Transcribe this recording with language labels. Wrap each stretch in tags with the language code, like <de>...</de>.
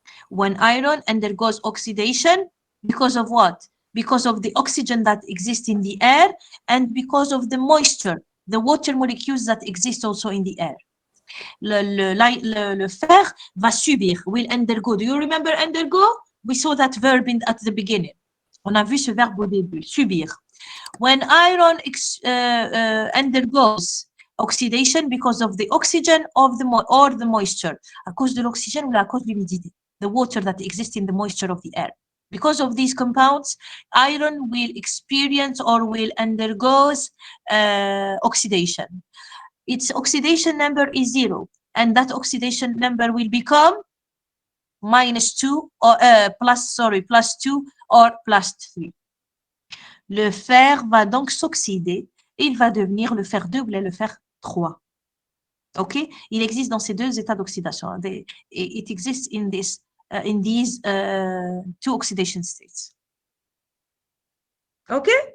<en>When iron undergoes oxidation, because of what? Because of the oxygen that exists in the air and because of the moisture, the water molecules that exist also in the air.</en> <fr>Le fer va subir,</fr> <en>will undergo. Do you remember undergo? We saw that verb at the beginning.</en> <fr>On a vu ce verbe au début, subir.</fr> <en>When iron undergoes oxidation because of the oxygen or the moisture,</en> <fr>à cause de l'oxygène ou à cause de l'humidité,</fr> <en>the water that exists in the moisture of the air. Because of these compounds, iron will experience or will undergo oxidation. Its oxidation number is 0, and that oxidation number will become -2 or +2 or +3.</en> <fr>Le fer va donc s'oxyder et il va devenir le fer 2 ou le fer 3. OK? Il existe dans ces deux états d'oxydation.</fr> <en>It exists in these 2 oxidation states. OK?</en>